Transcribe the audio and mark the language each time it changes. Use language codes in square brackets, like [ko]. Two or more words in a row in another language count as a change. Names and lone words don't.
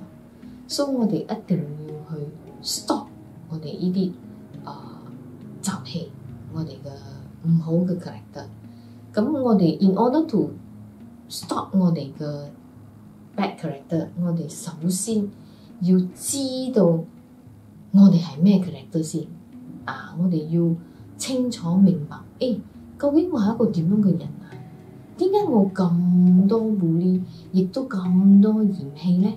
[yue] 所以我哋一定要去 stop 我哋呢啲習氣，我哋嘅唔好嘅 character。咁我哋 [en] in order to stop [yue] 我哋嘅 [en] bad character， [yue] 我哋首先要知道我哋係咩 character 先。我哋要清楚明白，究竟我係一個點樣嘅人啊？點解我咁多 bully， 亦都咁多嫌棄咧？